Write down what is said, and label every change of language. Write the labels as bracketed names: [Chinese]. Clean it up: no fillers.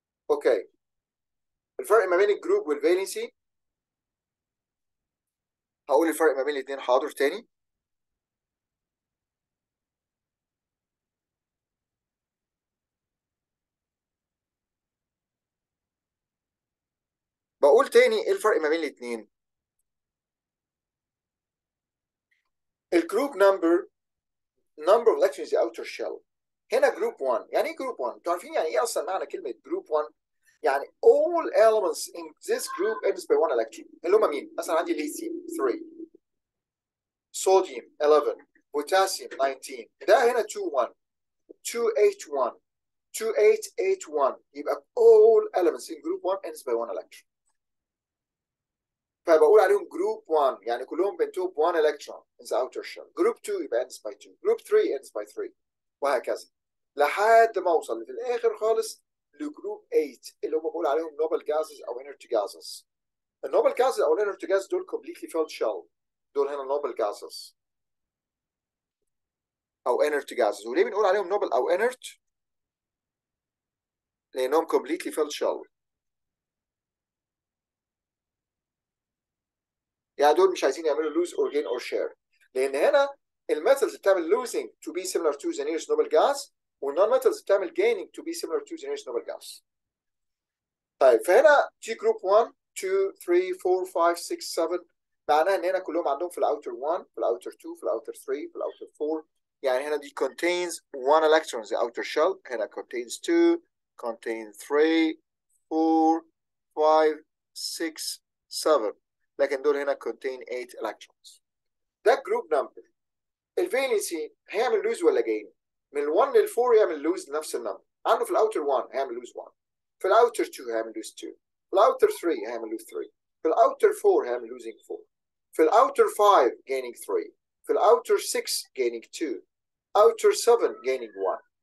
[Arabic] اوكي، الفرق ما بين الجروب والفالنسي، هقول الفرق ما بين الاثنين حاضر تاني. بقول تاني ايه الفرق ما بين الاثنين. [English] الجروب number of electrons in the outer shell. [Arabic] هنا جروب 1. يعني ايه جروب 1؟ انتوا عارفين يعني ايه اصلا معنى كلمه جروب 1؟ يعني [English] all elements in this group ends by one electron. [Arabic] اللي هم مين؟ مثلا عندي ليثيوم 3، صوديوم 11، بوتاسيوم 19. ده هنا 2 1 2 8 1 2 8 8 1. [English] يبقى all elements in group 1 ends by one electron. [Arabic] فبقول عليهم جروب 1 يعني كلهم بينتهوا ب 1 [English] electron in the outer shell. [Arabic] جروب 2 يبقى [English] ends by 2. [Arabic] جروب 3 [English] ends by 3 [Arabic] وهكذا لحد ما اوصل في الاخر خالص لجروب 8 اللي هم بقول عليهم نوبل جازز او انرت جازز. النوبل جازز او الانرت جاز دول [English] completely filled shell. [Arabic] دول هنا نوبل جازز او انرت جازز. وليه بنقول عليهم نوبل او انرت؟ لانهم [English] completely filled shell. [Arabic] يعني دول مش عايزين يعملوا [English] lose or gain or share، [Arabic] لان هنا الميتالز بتعمل [English] losing to be similar to the nearest noble gas، [Arabic] والنون ميتالز بتعمل [English] gaining to be similar to the nearest noble gas. [Arabic] طيب فهنا G group 1 2 3 4 5 6 7 معناها ان هنا كلهم عندهم في الاوتر 1 في الاوتر 2 في الاوتر 3 في الاوتر 4. يعني هنا دي [English] contains 1 electron the outer shell، هنا contains 2 contains 3 4 5 6 7، [Arabic] لكن دول هنا [English] contain 8 electrons. [Arabic] ده جروب نمبر. الفالنسي هيعمل لوز ولا جين؟ من 1 لل 4 يعمل لوز نفس النمبر. عنده في الاوتر 1 هيعمل لوز 1، في الاوتر 2 هيعمل لوز 2، في الاوتر 3 هيعمل لوز 3، في الاوتر 4 هيعمل لوزينج 4، في الاوتر 5 gaining 3، في الاوتر 6 gaining 2، اوتر 7 gaining 1.